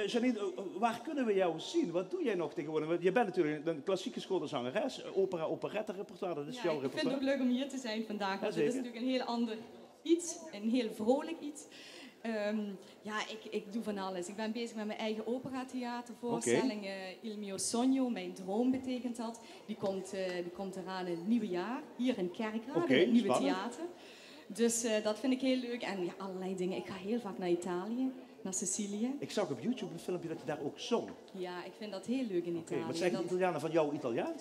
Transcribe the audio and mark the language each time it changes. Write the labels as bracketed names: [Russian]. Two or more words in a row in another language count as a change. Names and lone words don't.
[Dutch] Janine, waar kunnen we jou zien? Wat doe jij nog tegenwoordig? Je bent natuurlijk een klassieke scholenzangeres, opera, operette repertoire, dat is jouw repertoire. Ik vind het ook leuk om hier te zijn vandaag, want ja, het is natuurlijk een heel ander iets, een heel vrolijk iets. Ik doe van alles. Ik ben bezig met mijn eigen operatheatervoorstelling. [Italian] Il mio sogno, [Dutch] mijn droom betekent dat. Die komt eraan in het nieuwe jaar, hier in Kerkrade, in het nieuwe theater. Dus dat vind ik heel leuk. En ja, allerlei dingen. Ik ga heel vaak naar Italië, naar Sicilië. Ik zag op YouTube een filmpje dat je daar ook zong. Ja, ik vind dat heel leuk in Italië. Wat zeggen de Italianen van jouw Italiaans?